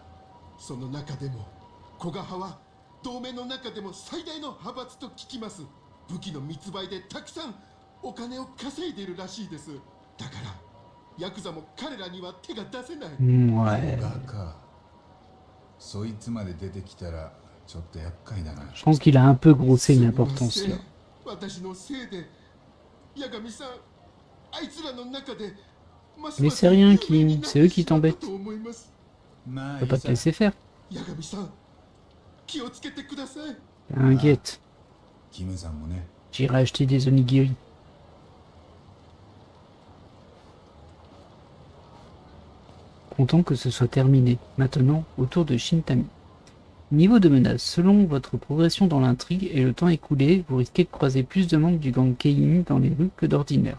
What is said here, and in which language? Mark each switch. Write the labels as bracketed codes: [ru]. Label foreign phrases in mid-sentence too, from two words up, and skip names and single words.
[ja] その中でも古賀派は同盟の中でも最大の派閥と聞きます武器の密売でたくさんお金を稼いでいるらしいですだからヤクザも彼らには手が出せない [fr] Ouais. [ja] バカ。そいつまで出てきたらちょっと厄介だな。 [fr] Je pense qu'il a un peu grossé une importance là. [ja] 私のせいで八神さんあいつらの中で [fr] Mais c'est rien, Kim. C'est eux qui t'embêtent. [ja] まあ [fr] Tu peux pas te laisser faire. [ja] 八神さん気をつけてください [fr] T'inquiète. [ja] キムさんもね。 [fr] J'irai acheter des onigiri. Content que ce soit terminé. Maintenant, au tour de Shintami. Niveau de menace. Selon votre progression dans l'intrigue et le temps écoulé, vous risquez de croiser plus de membres du gang Kein dans les rues que d'ordinaire.